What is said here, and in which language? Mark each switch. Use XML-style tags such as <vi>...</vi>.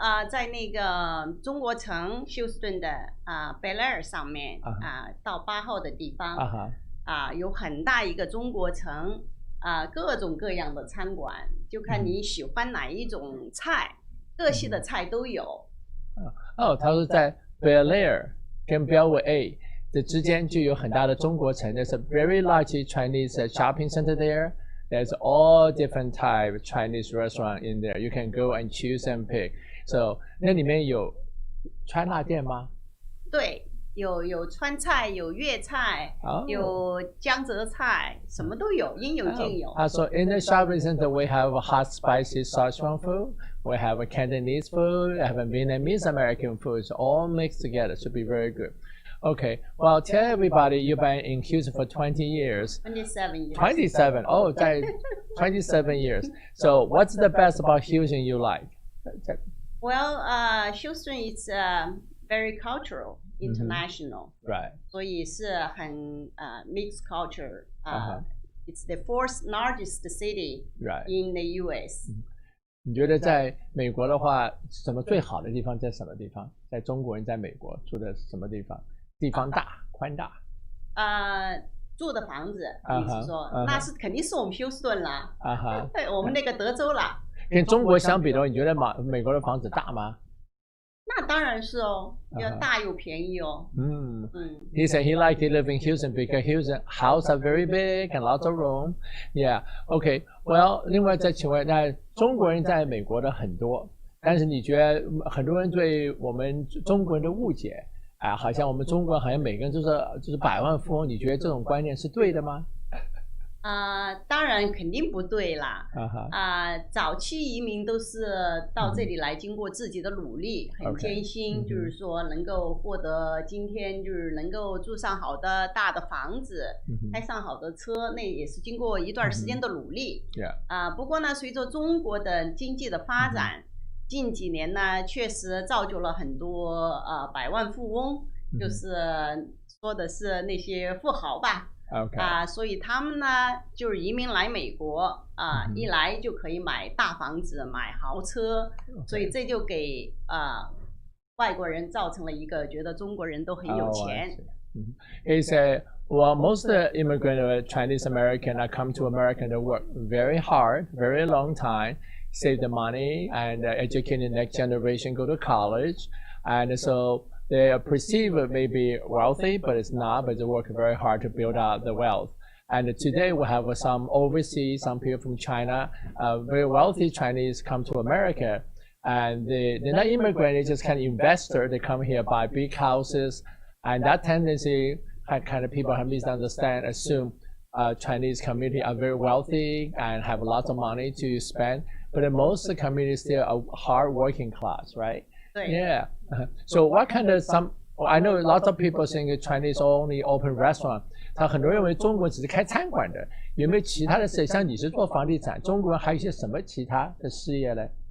<zh>在那个中国城休斯顿的Bel Air 上面到8号的地方有很大一个中国城各种各样的餐馆，就看你喜欢哪一种菜。各系的菜都有。他说在 Bel Air 跟 Bellway 的之间就有很大的中国城。</zh> <en>There's a very large Chinese shopping center there. There's all different type of Chinese restaurant in there. You can go and choose and pick.</en> <zh>So 那里面有川辣店吗？对，有川菜，有粤菜，有江浙菜，什么都有，应有尽有。</zh> <en>So in the shopping center we have hot spicy Sichuan food. We have a Cantonese food, we have a Vietnamese American food, it's all mixed together, should be very good. Okay, well, tell everybody you've been in Houston for 20 years. 27 years. 27, oh, 27 years. So what's the best about Houston you like? Well, Houston is very cultural, international. Right.</en> <zh>所以是很</zh> <en>mixed culture. It's the fourth largest city in the U.S.</en> <zh>你觉得在美国的话，什么最好的地方在什么地方？在中国人在美国住的什么地方？地方大，宽大。住的房子，你是说，那是肯定是我们休斯顿啦。对，我们那个德州啦。跟中国相比的话，你觉得美国的房子大吗？那当然是哦，又大又便宜哦。</zh> <en>He said he liked to live in Houston because Houston houses are very big and lots of room. Yeah, okay.</en> <zh>Well, 另外再请问，那中国人在美国的很多，但是你觉得很多人对我们中国人的误解好像我们中国人好像每个人就是百万富翁，你觉得这种观念是对的吗？当然肯定不对啦。早期移民都是到这里来，经过自己的努力，很艰辛，就是说能够获得今天就是能够住上好的大的房子，开上好的车，那也是经过一段时间的努力。不过呢，随着中国的经济的发展，近几年呢，确实造就了很多百万富翁，就是说的是那些富豪吧。所以他们呢就是移民来美国一来就可以买大房子买豪车，所以这就给外国人造成了一个觉得中国人都很有钱。</zh> <en>He said, well, most immigrant Chinese American are come to America to work very hard, very long time, save the money and educate the next generation, go to college, and so they are perceived maybe wealthy, but it's not, but they work very hard to build out the wealth. And today we have some overseas, some people from China, very wealthy Chinese come to America. And they're not immigrants, they're just kind of investors. They come here, buy big houses. And that tendency, kind of people have misunderstand, assume Chinese community are very wealthy and have lots of money to spend. But most of the community is still a hard working class, right? Yeah. So what kind of I know lots of people think Chinese only open restaurant.</en> <zh>他很多人认为中国只是开餐馆的，有没有其他的事业？像你是做房地产，中国人还有一些什么其他的事业呢</zh>